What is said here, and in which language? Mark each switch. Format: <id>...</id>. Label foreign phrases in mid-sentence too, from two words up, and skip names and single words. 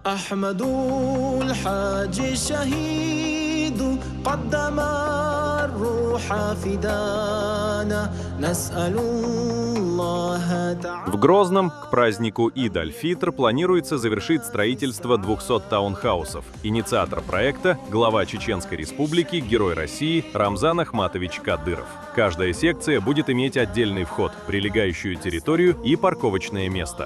<ar>أحمد الحاج الشهيد قدم الروح فدانا نسأل الله تعالى.</ar> <ru>В Грозном к празднику Ид-аль-Фитр планируется завершить строительство 200 таунхаусов. Инициатор проекта – глава Чеченской Республики, Герой России Рамзан Ахматович Кадыров. Каждая секция будет иметь отдельный вход, прилегающую территорию и парковочное место.</ru>